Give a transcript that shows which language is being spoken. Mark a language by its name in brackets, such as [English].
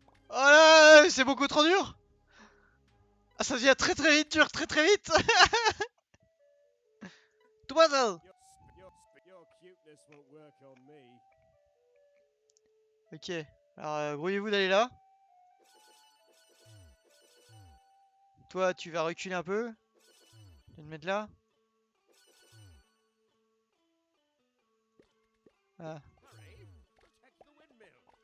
[French] Oh là, c'est beaucoup trop dur. Ah, ça devient très très vite dur, très très vite. Tout puzzle. [English] Your cuteness won't work on me. [French] Ok. Alors, grouillez-vous d'aller là. Toi, tu vas reculer un peu. Tu vas te mettre là. Ah. [English] Hurry! Protect the windmill.